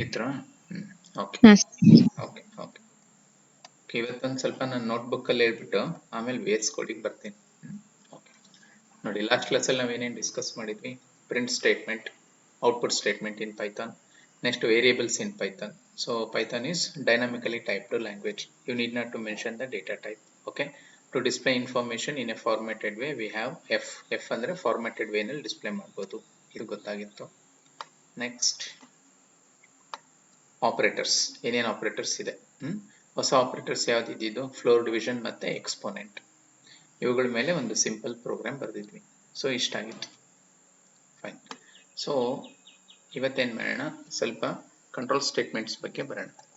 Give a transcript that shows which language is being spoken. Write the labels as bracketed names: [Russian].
[Kannada] ಇತ್ರಾ? Okay okay okay. ಇವತ್ತೊಂದು ಸ್ವಲ್ಪ ನಾನು ನೋಟ್ಬುಕ್ ಅಲ್ಲಿ ಹೇಳ್ಬಿಟ್ಟು ಆಮೇಲೆ VS ಕೋಡಿಗೆ ಬರ್ತೀನಿ. ಓಕೆ ನೋಡಿ, ಲಾಸ್ಟ್ ಕ್ಲಾಸಲ್ಲಿ ನಾವೇನೇನು ಡಿಸ್ಕಸ್ ಮಾಡಿದ್ವಿ. Print statement, output statement in Python, [English] next variables in Python. So Python is dynamically typed language. You need not to mention the data type. Okay, to display information in a formatted way we have f [Kannada] ಅಂದ್ರೆ formatted way ನಲ್ಲಿ display ಮಾಡಬಹುದು. ಇದು ಗೊತ್ತಾಗಿತ್ತು. Next operators, ಏನೇನು operators ಇದೆ. ಹೊಸ operators ಯಾವ್ದು ಇದ್ದಿದ್ದು? ಫ್ಲೋರ್ ಡಿವಿಷನ್ ಮತ್ತೆ ಎಕ್ಸ್ಪೋನೆಂಟ್. ಇವುಗಳ ಮೇಲೆ ಒಂದು ಸಿಂಪಲ್ ಪ್ರೋಗ್ರಾಮ್ ಬರೆದಿದ್ವಿ. ಸೊ ಇಷ್ಟ ಆಗಿತ್ತು. ಫೈನ್. ಸೊ ಇವತ್ತೇನು ಮಾಡೋಣ, ಸ್ವಲ್ಪ ಕಂಟ್ರೋಲ್ ಸ್ಟೇಟ್ಮೆಂಟ್ಸ್ ಬಗ್ಗೆ ಬರೋಣ.